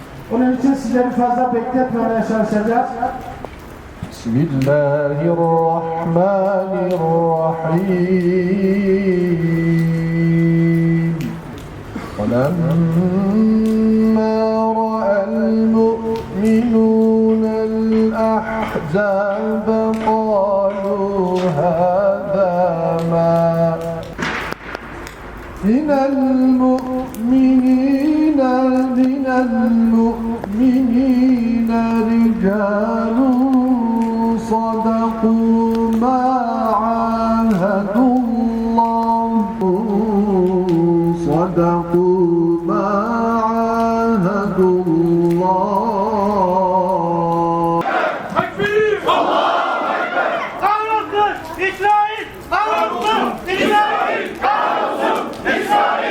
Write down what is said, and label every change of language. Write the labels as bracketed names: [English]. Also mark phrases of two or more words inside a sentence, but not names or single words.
[Turkish] Onun için sizleri fazla bekletmemeye çalışacağız. [Arabic] Bismillahirrahmanirrahim. وَلَمَّا رَأَى الْمُؤْمِنُونَ الْأَحْزَابَ قَالُوا هَذَا مَا مِنَ الْمُؤْمِنِينَ رِجَالٌ صَدَقُوا مَا عَاهَدُوا اللَّهَ [Turkish] Tekbir! [Arabic] الله أكبر! [Turkish] Kahrolsun İsrail! Kahrolsun İsrail! Kahrolsun İsrail!